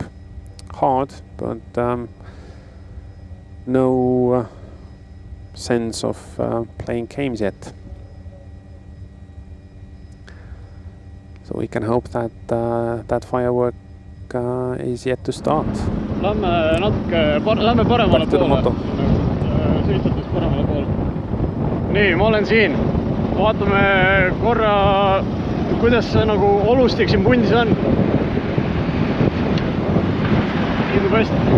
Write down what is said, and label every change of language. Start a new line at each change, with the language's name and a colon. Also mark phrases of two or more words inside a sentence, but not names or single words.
English: Hard, but no sense of playing games yet. So we can hope that that firework is yet to start.
Estonian: Lähme natuke lähme paremale poole. Sõitjatest paremale poole. Nii, ma olen siin. Vaatame korra, kuidas see nagu olustik siin pundis on. Kindub hästi.